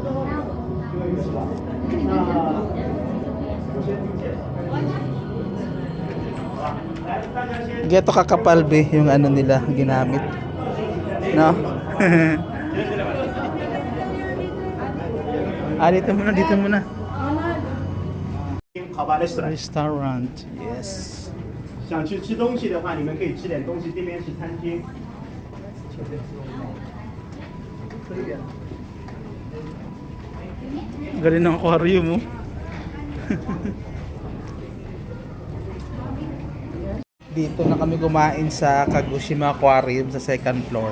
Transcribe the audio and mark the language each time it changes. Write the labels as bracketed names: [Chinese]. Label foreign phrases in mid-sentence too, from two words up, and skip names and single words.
[Filipino] Geto kakapal be yung ano nila ginamit. No? Dito muna, dito muna. [English] Restaurant. Yes. [Chinese] 想去吃东西的话，你们可以吃点东西，这边是餐厅。 [Filipino] Galing ng aquarium mo. Dito na kami kumain sa Kagoshima Aquarium sa [English] second floor.